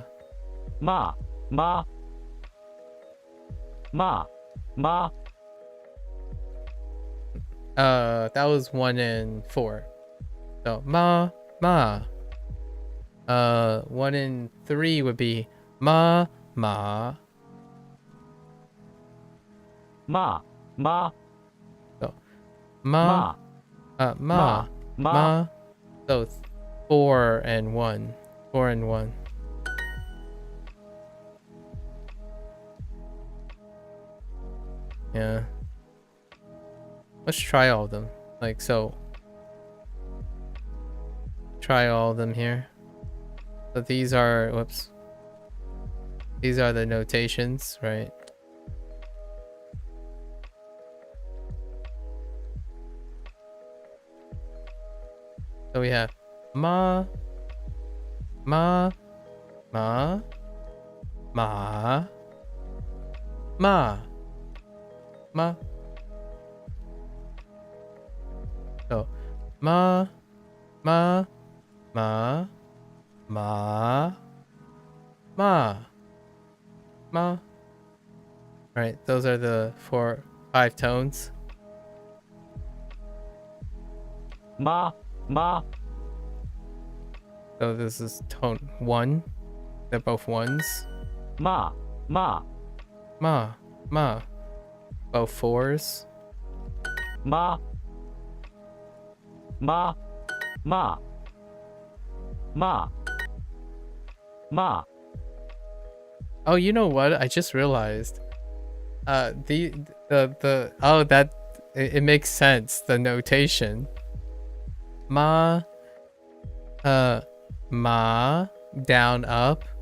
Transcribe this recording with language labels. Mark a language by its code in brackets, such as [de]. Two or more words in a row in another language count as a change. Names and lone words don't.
[zh] Ma. Ma. Ma. Ma. [en] That was 1 and 4. So [zh] ma. Ma. [en] 1 and 3 would be [zh] ma. Ma. Ma. Ma. So ma. Ma. Ma. Ma. Ma. [en] So 4 and 1. 4 and 1. Yeah. Let's try all of them. Like so. Try all of them here. So these are, whoops. These are the notations, right? So we have [zh] ma, ma, ma, ma, ma, ma. So ma, ma, ma, ma, ma, ma. [en] Right, those are the 5 tones. [zh] Ma, ma. [en] So this is tone 1. They're both ones. [zh] Ma, ma. Ma, ma. [en] Both 4s. [zh] Ma, ma, ma. Ma, ma. [en] Oh, you know what? I just realized. It makes sense. The notation. [zh] Ma, ma, [en] down, up.